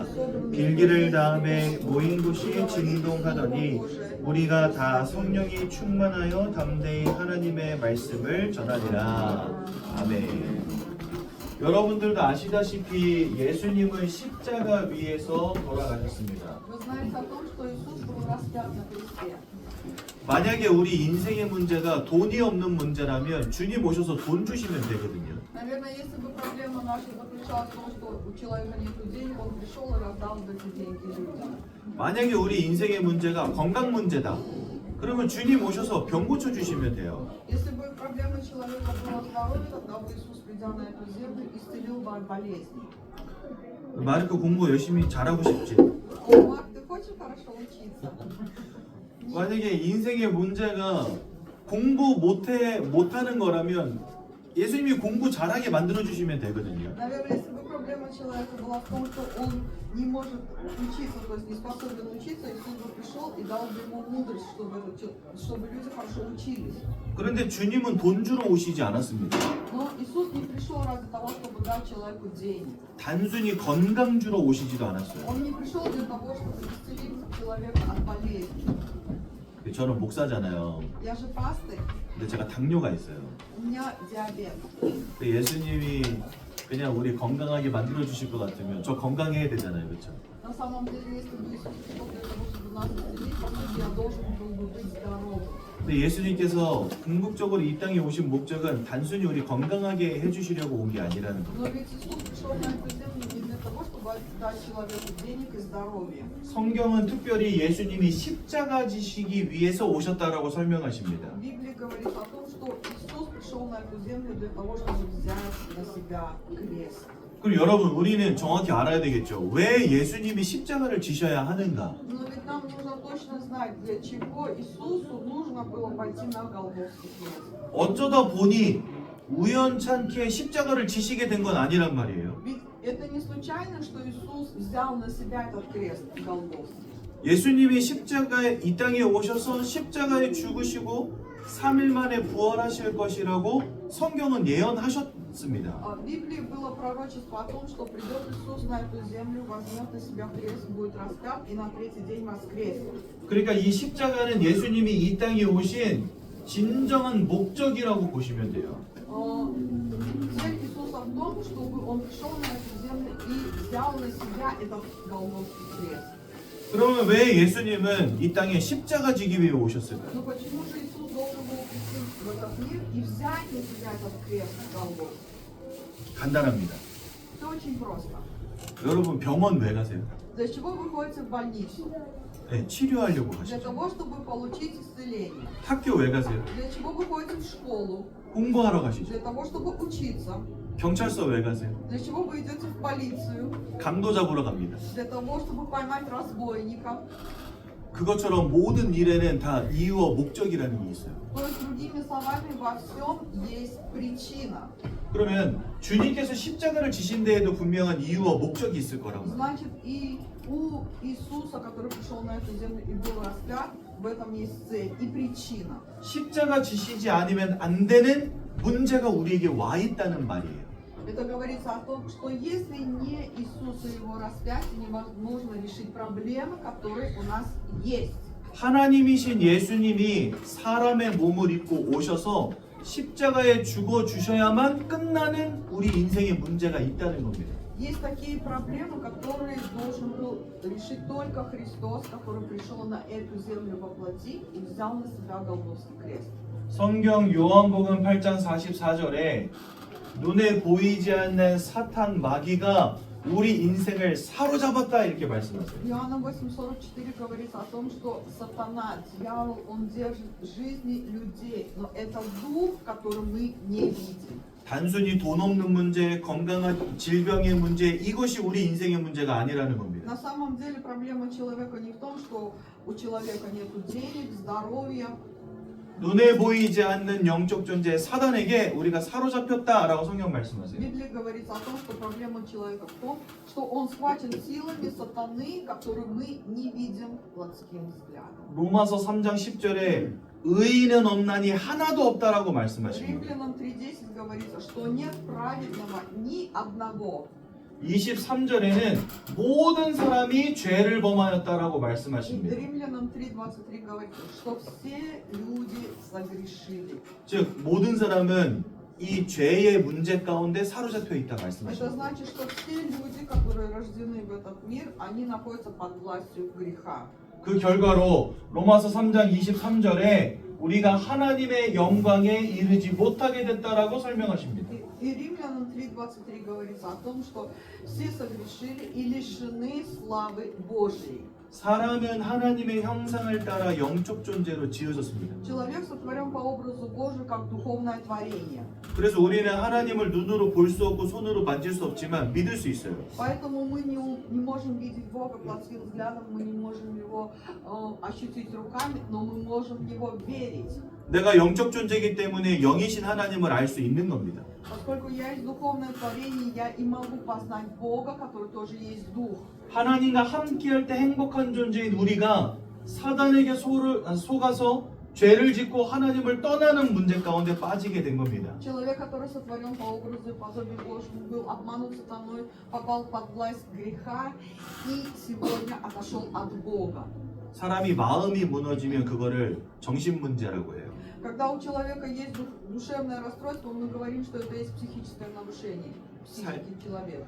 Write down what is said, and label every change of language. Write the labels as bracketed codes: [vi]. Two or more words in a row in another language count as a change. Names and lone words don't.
[ko] 빌기를 다음에 모인 곳이 진동하더니 우리가 다 성령이 충만하여 담대히 하나님의 말씀을 전하리라. 아멘. 여러분들도 아시다시피 예수님은 십자가 위에서 돌아가셨습니다. [ru] Вы знаете о том, что Иисус был распят на кресте. [ko] 만약에 우리 인생의 문제가 돈이 없는 문제라면 주님 오셔서 돈 주시면 되거든요. [ru] Наверное, если бы проблема наша заключалась в том, что у человека нет денег, он пришел и раздал бы эти деньги людям. [ko] 만약에 우리 인생의 문제가 건강 문제다. 그러면 주님 오셔서 병 고쳐 주시면 돼요. [ru] Если бы проблема человека была здоровье, тогда бы Иисус, придя на эту землю, исцелил бы от болезней. [ko] 마르크 공부 열심히 잘하고 싶지. [ru] Марк, ты хочешь хорошо учиться? [ko] 만약에 인생의 문제가 공부 못하는 거라면 예수님이 공부 잘하게 만들어 주시면 되거든요. [ru] Наверное, если бы проблема человека была в том, что он не может учиться, то есть не способен учиться, Иисус бы пришел и дал бы ему мудрость, чтобы люди хорошо учились. [ko] 그런데 주님은 돈 주러 오시지 않았습니다. [ru] Но Иисус не пришел ради того, чтобы дать человеку денег. [ko] 단순히 건강 주러 오시지도 않았어요. [ru] Он не пришел для того, чтобы исцелить человека от болезни. [ko] 저는 목사잖아요. [ru] Я же пастырь, [ko] 근데 제가 당뇨가 있어요. [ru] у меня диабет. [ko] 근데 예수님이 그냥 우리 건강하게 만들어 주실 것 같으면 저 건강해야 되잖아요, 그렇죠? [ru] На самом деле, если бы Иисус пришел для того, чтобы нас исцелить, по сути, я должен был бы быть здоровым. [ko] 근데 예수님께서 궁극적으로 이 땅에 오신 목적은 단순히 우리 건강하게 해주시려고 온 게 아니라는 거예요. [ru] Но ведь Иисус пришел на эту землю не для того, чтобы дать человеку денег и здоровье. [ko] 성경은 특별히 예수님이 십자가 지시기 위해서 오셨다라고 설명하십니다. [ru] Библия говорит о том, что Иисус пришел на эту землю для того, чтобы взять на себя крест. [ko] 그리고 여러분 우리는 정확히 알아야 되겠죠. 왜 예수님이 십자가를 지셔야 하는가? [ru] Но ведь нам нужно точно знать, для чего Иисусу нужно было пойти на Голгофский крест. [ko] 어쩌다 보니 우연찮게 십자가를 지시게 된 건 아니란 말이에요. [ru] Ведь это не случайно, что Иисус взял на себя этот крест Голгофский. [ko] 예수님이 십자가에 이 땅에 오셔서 십자가에 죽으시고 3일 만에 부활하실 것이라고 성경은 예언하셨습니다. [ru] В Библии было пророчество о том, что придет Иисус на эту землю, возьмет на себя крест, будет распят и на третий день воскреснет. [ko] 그러니까 이 십자가는 예수님이 이 땅에 오신 진정한 목적이라고 보시면 돼요. [ru] Цель Иисуса в том, чтобы Он пришел на эту землю и взял на себя этот Голгофский крест. [ko] 그러면 왜 예수님은 이 땅에 십자가 지기 위해 오셨을까요? [ru] Но почему же Иисус должен был прийти в этот мир и взять на себя этот крест Голгофский? [ko] 간단합니다. [ru] Все очень просто. [ko] 여러분 병원 왜 가세요? [ru] Для чего вы ходите в больницу? [ko] 네, 치료하려고 [ru] Для [ko] 가시죠. [ru] того, чтобы получить исцеление. [ko] 학교 왜 가세요? [ru] Для чего вы ходите в школу? [ko] 공부하러 가시죠. [ru] Для того, чтобы учиться. [ko] 경찰서 왜 가세요? [ru] Для чего вы идете в полицию? [ko] 강도 잡으러 갑니다. [ru] Для того, чтобы поймать разбойника. [ko] 그것처럼 모든 일에는 다 이유와 목적이라는 게 있어요. [ru] То есть, другими словами, во всем есть причина. [ko] 그러면 주님께서 십자가를 지신 데에도 분명한 이유와 목적이 있을 거라고 말해요. [ru] Значит, и у Иисуса, который пришел на эту землю и был распят, в этом есть цель и причина. [ko] 십자가 지시지 않으면 안 되는 문제가 우리에게 와 있다는 말이에요. [ru] Это говорится о том, что если не Иисус и его распятие, невозможно решить проблемы, которые у нас есть. [ko] 하나님이신 예수님이 사람의 몸을 입고 오셔서 십자가에 죽어 주셔야만 끝나는 우리 인생의 문제가 있다는 겁니다. [ru] Есть такие проблемы, которые должен был решить только Христос, который пришел на эту землю во плоти и взял на себя Голгофский крест. [ko] 성경 요한복음 8장 44절에 눈에 보이지 않는 사탄 마귀가 우리 인생을 사로잡았다 이렇게 말씀하세요. [ru] В Иоанна 8:44 говорится о том, что сатана, дьявол, он держит жизни людей, но это дух, который мы не видим. [ko] 단순히 돈 없는 문제, 건강한 질병의 문제 이것이 우리 인생의 문제가 아니라는 겁니다. [ru] На самом деле проблема человека не в том, что у человека нет денег, здоровья. [ko] 눈에 보이지 않는 영적 존재 사단에게 우리가 사로잡혔다라고 성경 말씀하세요. [ru] В Библии говорится о том, что проблема человека в том, что он схвачен силами сатаны, которые мы не видим плотским взглядом. [ko] 로마서 3장 10절에 의인은 없나니 하나도 없다라고 말씀하십니다. [ru] Римлянам 3:10 говорится, что нет праведного ни одного. [ko] 23절에는 모든 사람이 죄를 범하였다라고 [ru] И [ko] 말씀하십니다. [ru] Римлянам 3:23 говорится, что все люди согрешили. [ko] 즉 모든 사람은 이 죄의 문제 가운데 사로잡혀 있다 [ru] Это [ko] 말씀하십니다. [ru] значит, что все люди, которые рождены в этот мир, они находятся под властью греха. [ko] 그 결과로 로마서 3장 23절에 우리가 하나님의 영광에 이르지 못하게 됐다라고 설명하십니다. [ru] И Римлянам 3:23 говорится о том, что все согрешили и лишены славы Божьей. [ko] 사람은 하나님의 형상을 따라 영적 존재로 지어졌습니다. [ru] Человек сотворен по образу Божию как духовное творение. [ko] 그래서 우리는 하나님을 눈으로 볼 수 없고 손으로 만질 수 없지만 믿을 수 있어요. [ru] Поэтому мы не можем видеть Бога плотским взглядом, мы не можем Его ощутить руками, но мы можем в Него верить. [ko] 내가 영적 존재이기 때문에 영이신 하나님을 알 수 있는 겁니다. [ru] Поскольку я есть духовное творение, я и могу познать Бога, который тоже есть Дух. [ko] 하나님과 함께할 때 행복한 존재인 우리가 사단에게 속아서 죄를 짓고 하나님을 떠나는 문제 가운데 빠지게 된 겁니다. [ru] Человек, который сотворен по образу и подобию Божьему, был обманут сатаной, попал под власть греха и сегодня отошел от Бога. [ko] 사람이 마음이 무너지면 그거를 정신 문제라고 해요. [ru] Когда у человека есть душевное расстройство, мы говорим, что это есть психическое нарушение психики человека.